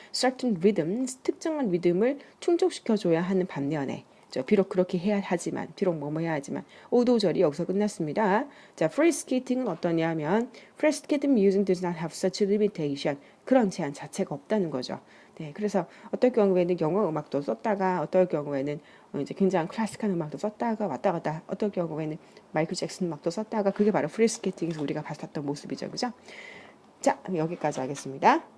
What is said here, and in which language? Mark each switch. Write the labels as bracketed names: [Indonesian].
[Korean] certain rhythms, 특정한 리듬을 충족시켜줘야 하는 반면에 비록 그렇게 해야 하지만, 비록 해야 하지만, 오도절이 여기서 끝났습니다. [English] 자, free skating은 [Korean] 어떠냐 하면 [English] free skating music does not have such limitation. [Korean] 그런 제한 자체가 없다는 거죠. 네, 그래서 어떨 경우에는 영어 음악도 썼다가, 어떨 경우에는 이제 굉장히 클래식한 음악도 썼다가 왔다 갔다, 어떨 경우에는 마이클 잭슨 음악도 썼다가, 그게 바로 프리 스케이팅에서 우리가 봤었던 모습이죠. 그죠? 자, 여기까지 하겠습니다.